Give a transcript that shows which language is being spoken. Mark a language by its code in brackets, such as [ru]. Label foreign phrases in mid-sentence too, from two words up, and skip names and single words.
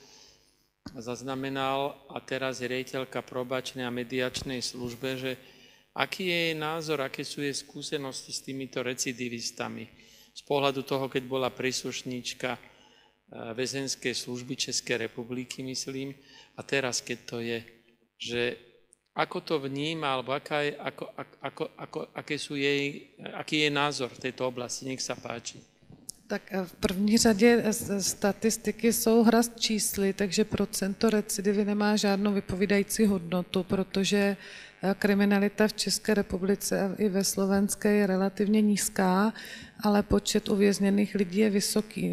[sk] zaznamenal a teraz je riaditeľka probačnej a mediačnej službe, že aký je jej názor, aké sú jej skúsenosti s týmito recidivistami z pohľadu toho, keď bola príslušníčka väzenskej služby Českej republiky, myslím, a teraz, keď to je, že ako to vníma, alebo aký je názor v tejto oblasti? Nech sa páči. [cs] Tak v první řadě statistiky jsou hra s čísly, takže procento recidivy nemá žádnou vypovídající hodnotu, protože kriminalita v České republice a i ve Slovenské je relativně nízká, ale počet uvězněných lidí je vysoký.